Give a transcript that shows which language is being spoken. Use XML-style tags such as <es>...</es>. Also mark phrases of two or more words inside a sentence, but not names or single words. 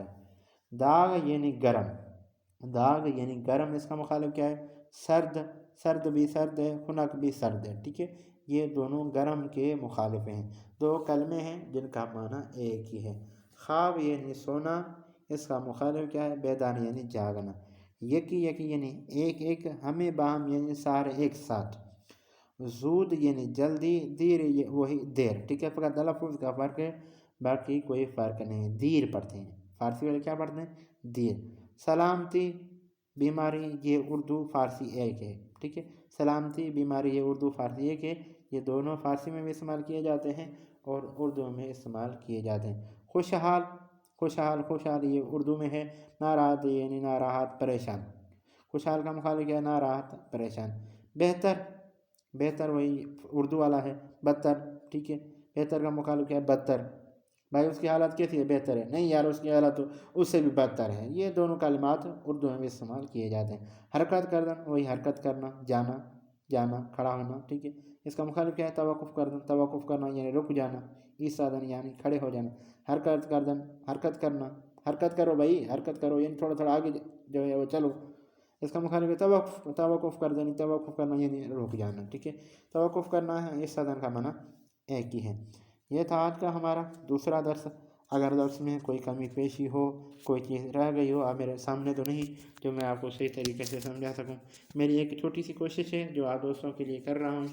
<ur>داغ یعنی گرم، داغ یعنی گرم، اس کا مخالف کیا ہے؟ سرد، سرد بھی سرد ہے، خنک بھی سرد ہے، ٹھیک ہے۔ یہ دونوں گرم کے مخالف ہیں۔ دو کلمے ہیں جن کا معنی ایک ہی ہے۔ خواب یعنی سونا، اس کا مخالف کیا ہے؟ بیداری یعنی جاگنا۔</ur> <fa>یکی یکی</fa> <ur>یعنی ایک ایک، ہمیں باہم یعنی سارے ایک ساتھ۔ زود یعنی جلدی، دیر وہی دیر، ٹھیک ہے۔ فقط تلفظ کا فرق ہے، باقی کوئی فرق نہیں، دیر پڑھتے ہیں، فارسی والے کیا پڑھتے ہیں؟ دیر۔ سلامتی، بیماری، یہ اردو فارسی ایک ہے، ٹھیک ہے۔ سلامتی، بیماری، یہ اردو فارسی ایک ہے۔ یہ دونوں فارسی میں بھی استعمال کیے جاتے ہیں اور اردو میں استعمال کیے جاتے ہیں۔ خوشحال، خوشحال، خوشحال یہ اردو میں ہے۔ ناراحت یعنی ناراحت، پریشان۔ خوشحال کا مخالف کیا ہے؟ ناراحت، پریشان۔ بہتر، بہتر وہی اردو والا ہے، بدتر، ٹھیک ہے۔ بہتر کا مخالف کیا ہے؟ بدتر۔ بھائی اس کی حالت کیسی ہے؟ بہتر ہے، نہیں یار اس کی حالت تو اس سے بھی بدتر ہے۔ یہ دونوں کلمات اردو میں بھی استعمال کیے جاتے ہیں۔</ur> <fa>حرکت کردن،</fa> <ur>وہی حرکت کرنا، جانا، جانا، کھڑا ہونا، ٹھیک ہے۔ اس کا مخالف کیا ہے؟</ur> <fa>توقف کردن،</fa> <ur>توقف کرنا یعنی رک جانا، ایستادن یعنی کھڑے ہو جانا۔</ur> <fa>حرکت کردن،</fa> <ur>حرکت کرنا، حرکت کرو بھائی، حرکت کرو یعنی تھوڑا تھوڑا آگے جو ہے وہ چلو۔ اس کا مخالف ہے توقف،</ur> <fa>توقف کردن،</fa> <ur>توقف کرنا یعنی رک جانا، ٹھیک ہے۔ توقف کرنا ہے، ایستادن کا معنی ایک ہی ہے۔ یہ تھا آج کا ہمارا دوسرا درس۔ اگر درس میں کوئی کمی پیشی ہو، کوئی چیز رہ گئی ہو، آپ میرے سامنے تو نہیں جو میں آپ کو صحیح طریقے سے سمجھا سکوں، میری ایک چھوٹی سی کوشش ہے جو آپ دوستوں کے لیے کر رہا ہوں۔</ur>